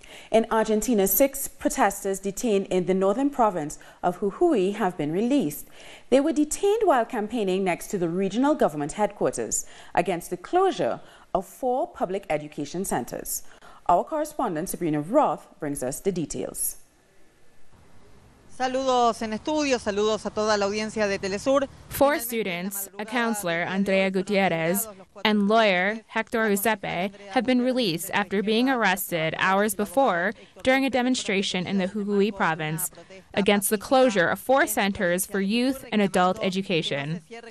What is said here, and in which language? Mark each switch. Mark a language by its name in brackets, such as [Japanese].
[English] In Argentina, 6 protesters detained in the northern province of Jujuy have been released. They were detained while campaigning next to the regional government headquarters against the closure of 4 public education centers. Our correspondent Sabrina Roth brings us the details. [Spanish] Saludos en estudio, saludos a toda la audiencia de teleSUR. [English] 4 students, a counselor, Andrea Gutierrez, and lawyer Hector Giuseppe have been released after being arrested hours before during a demonstration in the Jujuy province against the closure of 4 centers for youth and adult education.